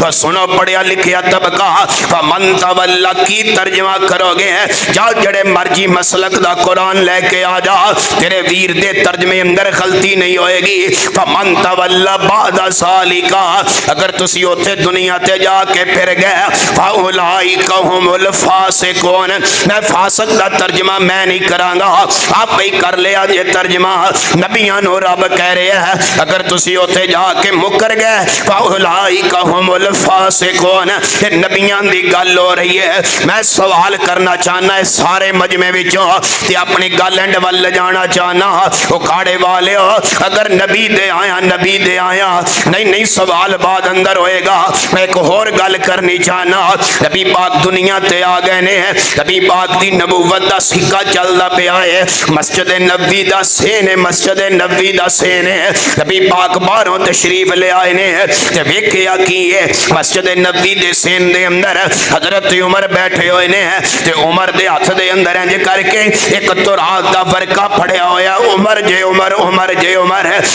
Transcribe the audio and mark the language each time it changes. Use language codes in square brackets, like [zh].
[pa] سنو پڑھیا لکھیا طبقہ, [ar] فمن تول [pa] کی ترجمہ کرو گے جا جڑے مرجی مسلک دا قرآن لے کے آ جا, تیرے ویر دے ترجمے اندر غلطی نہیں ہوئے گی. [ar] فمن تول بعد ذالک [pa] اگر تسی اوتھے دنیا تے جا کے پھر گئے, [ar] فاولئک هم الفاسقون. [pa] میں فاسق دا ترجمہ میں نہیں کراں گا, آپ ہی کر لیا یہ ترجمہ. نبیاں نو رب کہہ رہے ہیں اگر تسی اوتھے جا کے مکر گئے, [ar] فاولئک هم الفاسقون. [pa] نبیاں دی گل ہو رہی ہے. میں سوال کرنا چاہنا ہے سارے مجمع وچوں تے اپنی گل اینڈ ول جانا چاہنا. او کاڑے والے ہو اگر نبی دے آیا نبی دے آیا نہیں سوال بعد اندر ہوئے گا. میں ایک اور گل کرنی چاہنا. نبی پاک دنیا تے آ گئے نے, نبی پاک دی نبوت دا سکہ چلدا پیا ہے, مسجد نبوی دا سین ہے, مسجد نبوی دا سین ہے. نبی پاک باہروں تشریف لے آئے نے تے ویکھیا کی ہے مسجد نبوی دے سین دے اندر حضرت عمر بیٹھے ہوئے نے تے عمر دے ہاتھ دے اندر انج کر کے ایک تورات دا ورقہ پڑھیا ہویا, عمر جے عمر عمر جے عمر ہے.